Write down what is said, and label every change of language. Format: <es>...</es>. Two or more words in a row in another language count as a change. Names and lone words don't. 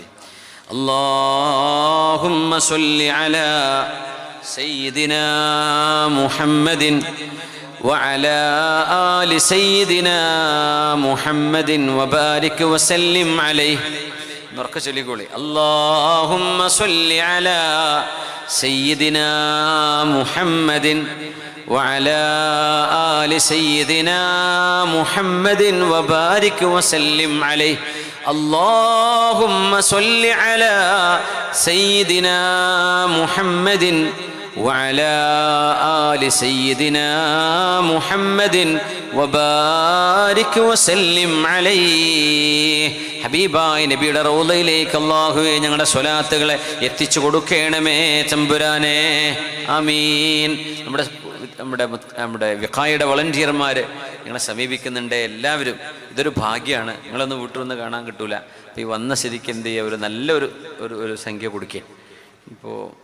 <ar>اللهم صل على سيدنا محمد و على آل سيدنا محمد و بارك و سلم عليه.</ar> <ml>ഉറക്കെ ചൊല്ലിക്കോളി.</ml> <ar>اللهم صل على سيدنا محمد وعلى آل سيدنا محمد وبارك وسلم عليه. اللهم صل على سيدنا محمد وعلى آل سيدنا محمد وبارك وسلم عليه.</ar> <ml>ഹബീബായ നബിയുടെ റൗളയിലേക്ക് അല്ലാഹുവേ ഞങ്ങളുടെ സ്വലാത്തുകളെ എത്തിച്ചു കൊടുക്കണമേ തമ്പുരാനെ. ആമീൻ. നമ്മുടെ വിഖായുടെ വളണ്ടിയർമാർ ഞങ്ങളെ സമീപിക്കുന്നുണ്ട്. എല്ലാവരും ഇതൊരു ഭാഗ്യമാണ്. നിങ്ങളൊന്ന് വീട്ടിൽ നിന്ന് കാണാൻ കിട്ടൂല. അപ്പോൾ ഈ വന്ന സ്ഥിതിക്ക് എന്ത് ചെയ്യുക, ഒരു നല്ലൊരു സംഖ്യ കൊടുക്കുക.</ml>